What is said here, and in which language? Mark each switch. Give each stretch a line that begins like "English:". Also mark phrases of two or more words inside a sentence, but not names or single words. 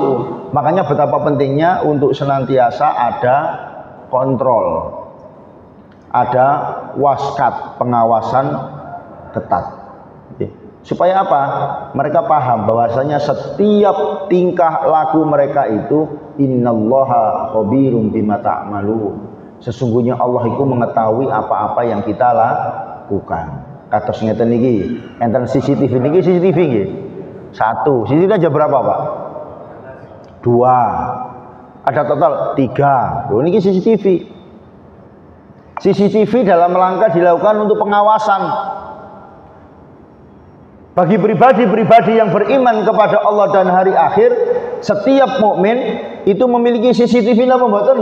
Indonesian: Makanya betapa pentingnya untuk senantiasa ada kontrol, ada waskat, pengawasan ketat, supaya apa? Mereka paham bahwasanya setiap tingkah laku mereka itu
Arabic: innallaha khabirum bima ta'malun.
Indonesian: Sesungguhnya Allah itu mengetahui apa-apa yang kita lakukan.
Javanese: Kados ngeten niki, enten CCTV niki, CCTV nggih.
Indonesian: Satu, CCTV aja berapa Pak? 2. Ada total 3. Loh niki CCTV. CCTV dalam rangka dilakukan untuk pengawasan. Bagi pribadi-pribadi yang beriman kepada Allah dan hari akhir, setiap mukmin itu memiliki CCTV
Javanese: apa mboten?